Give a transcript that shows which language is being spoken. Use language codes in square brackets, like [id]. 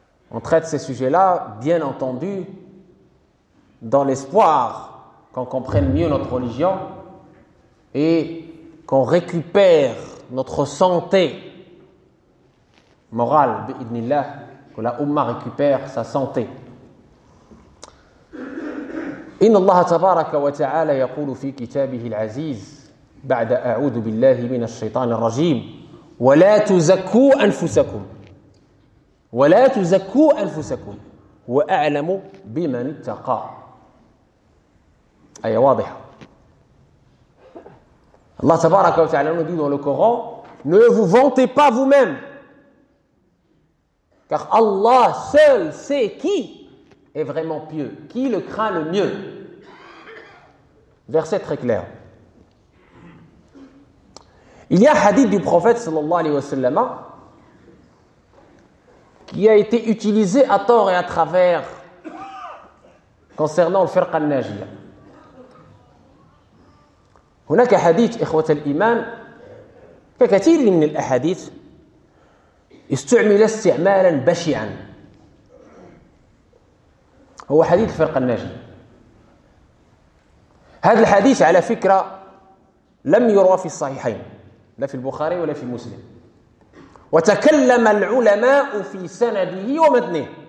[fr] On traite ces sujets-là, bien entendu, dans l'espoir qu'on comprenne mieux notre religion et qu'on récupère notre santé morale, bi'idnillah, que la Ummah récupère sa santé. [ar] إن الله تبارك وتعالى يقول في كتابه العزيز بعد أعوذ بالله من الشيطان الرجيم ولا تزكوا أنفسكم وأعلم بمن اتقى. أي واضحة. الله تبارك وتعالى [fr] nous dit dans le Coran: ne vous vantez pas vous-même, car Allah seul sait qui est vraiment pieux, qui le craint le mieux. Verset très clair. Il y a un hadith du prophète sallallahu alayhi wa sallam qui a été utilisé à tort et à travers concernant le firqa al-najiya. [ar] هناك حديث إخوة الإيمان ككثير من الأحاديث استعمل استعمالا بشعا. هو حديث الفرقة الناجية. هذا الحديث على فكرة لم يروى في الصحيحين، لا في البخاري ولا في مسلم، وتكلم العلماء في سنده ومتنه.